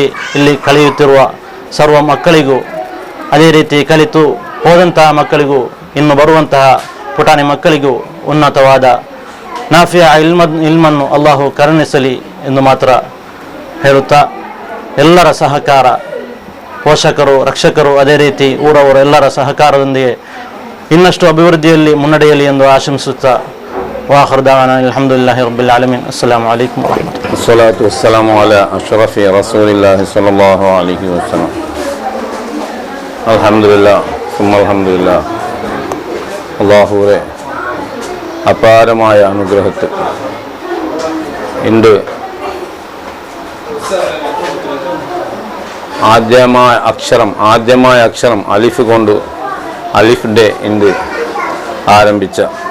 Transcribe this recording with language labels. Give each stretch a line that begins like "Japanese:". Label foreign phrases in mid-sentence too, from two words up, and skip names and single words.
Kannada: ಇಲ್ಲಿ ಕಲಿಯುತ್ತಿರುವ ಸರ್ವ ಮಕ್ಕಳಿಗೂ, ಅದೇ ರೀತಿ ಕಲಿತು ಹೋದಂತಹ ಮಕ್ಕಳಿಗೂ, ಇನ್ನು ಬರುವಂತಹ ಪುಟಾಣಿ ಮಕ್ಕಳಿಗೂ ಉನ್ನತವಾದ ನಾಫಿಯ ಇಲ್ಮನ್ನು ಅಲ್ಲಾಹು ಕರುಣಿಸಲಿ ಎಂದು ಮಾತ್ರ ಹೇಳುತ್ತಾ, ಎಲ್ಲರ ಸಹಕಾರ, ಪೋಷಕರು, ರಕ್ಷಕರು, ಅದೇ ರೀತಿ ಊರವರು ಎಲ್ಲರ ಸಹಕಾರದೊಂದಿಗೆ ಇನ್ನಷ್ಟು ಅಭಿವೃದ್ಧಿಯಲ್ಲಿ ಮುನ್ನಡೆಯಲಿ ಎಂದು ಆಶಂಸಿಸುತ್ತಾ,
Arabic: وآخر دعوانا الحمد لله رب العالمين. السلام عليكم ورحمة الله. الصلاة والسلام على أشرف رسول الله صلى الله عليه وسلم. الحمد لله الحمد لله.
Malayalam: അല്ലാഹുവേ അപാരമായ അനുഗ്രഹത്തിൽ ഇന്ന് ആദ്യമായ അക്ഷരം അലിഫ് കൊണ്ട് അലിഫ് ഡേ ഇന്ന് ആരംഭിച്ച